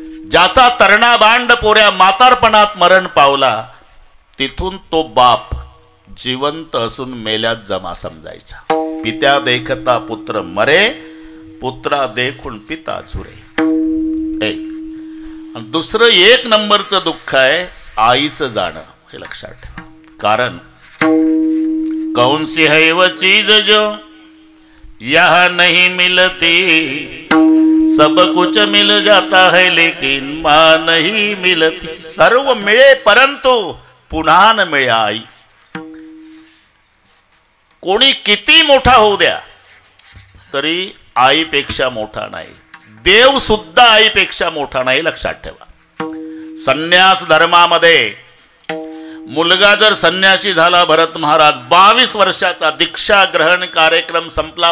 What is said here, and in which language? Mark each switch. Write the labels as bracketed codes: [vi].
[mr] ज्याचा तरणा बांड पोऱ्या म्हातारपणात मरण पावला तिथून तो बाप जिवंत असून मेल्यात जमा समजायचा. पित्या देखता पुत्र मरे पुत्रा देखून पिता झुरे. एक आणि दुसरं एक नंबरचं दुःख आहे आईचं जाणं. हे लक्षात ठेवा. कारण [hi] कौन सी है वो चीज जो यह नहीं मिलती सब कुछ मिल जाता है लेकिन माँ नहीं मिलती. [mr] सर्व मिळे परंतु पुन्हा न मिळे आई. कोणी किती मोठा होऊ द्या तरी आईपेक्षा मोठा नाही. देव सुद्धा आईपेक्षा मोठा नाही. लक्षात ठेवा. संन्यास धर्मामध्ये मुलगा जर संन्यासी झाला भरत महाराज 22 वर्षाचा दीक्षा ग्रहण कार्यक्रम संपला.